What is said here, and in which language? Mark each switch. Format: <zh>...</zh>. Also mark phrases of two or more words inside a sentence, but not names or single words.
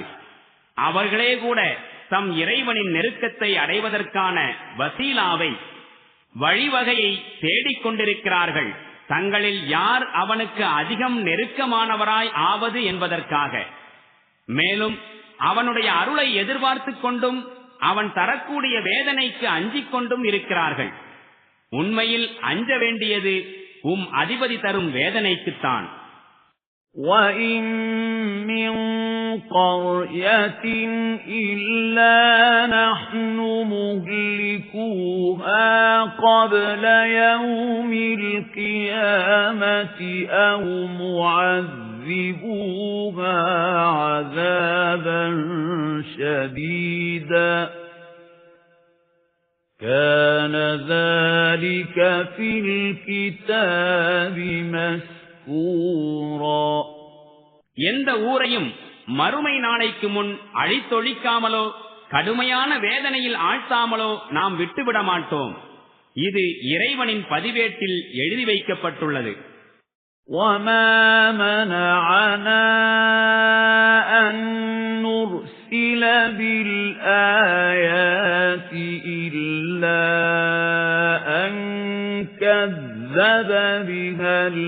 <ta>அவர்களே கூட தம் இறைவனின் நெருக்கத்தை அடைவதற்கான வசீலாவை, வழிவகையை தேடிக்கொண்டிருக்கிறார்கள், தங்களில் யார் அவனுக்கு அதிகம் நெருக்கமானவராய் ஆவது என்பதற்காக. மேலும் அவனுடைய அருளை எதிர்பார்த்துக் கொண்டும் அவன் தரக்கூடிய வேதனைக்கு அஞ்சிக் கொண்டும் இருக்கிறார்கள். உண்மையில் அஞ்ச வேண்டியது அதிபதி தரும் வேதனைக்குத்தான்.</ta> <ar>وَإِن مِّن قَرْيَةٍ إِلَّا نَحْنُ مُهْلِكُوهَا قَبْلَ يَوْمِ الْقِيَامَةِ أَوْ مُعَذِّبُوهَا عَذَابًا شَدِيدًا كَانَ ذَلِكَ فِي الْكِتَابِ مسكورا.</ar> <ta>எந்த ஊரையும் மறுமை நாளைக்கு முன் அழித்தொழிக்காமலோ கடுமையான வேதனையில் ஆழ்த்தாமலோ நாம் விட்டுவிட மாட்டோம். இது இறைவனின் பதிவேட்டில் எழுதி வைக்கப்பட்டுள்ளது.</ta> <ar>وَمَا مَنَعَنَا أَن نُّرْسِلَ بِالْآيَاتِ إِلَّا أَن كَذَّبَ بِهَا</ar>